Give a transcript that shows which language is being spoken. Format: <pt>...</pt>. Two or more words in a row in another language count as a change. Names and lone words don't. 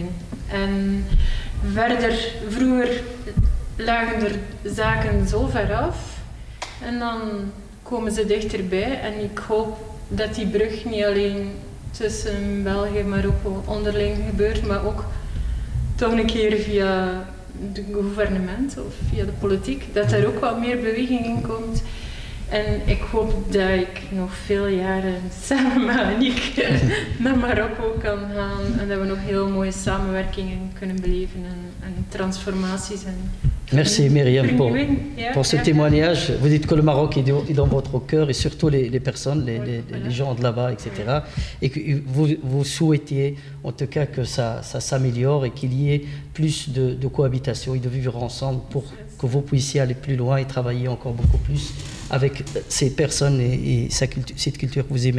<nl>En verder, vroeger lagen er zaken zo ver af en dan komen ze dichterbij en ik hoop dat die brug niet alleen tussen België en Marokko onderling gebeurt, maar ook toch een keer via het gouvernement of via de politiek, dat er ook wat meer beweging in komt. En ik hoop dat ik nog veel jaren samen met Aniek naar Marokko kan gaan en dat we nog heel mooie samenwerkingen kunnen beleven en transformaties.</nl> <fr>Merci Myriam pour ce témoignage. Vous dites que le Maroc est dans votre cœur et surtout les personnes, les gens de là-bas, etc. Et que vous souhaitiez en tout cas que ça s'améliore et qu'il y ait plus de cohabitation et de vivre ensemble pour que vous puissiez aller plus loin et travailler encore beaucoup plus avec ces personnes et cette culture que vous aimez.</fr>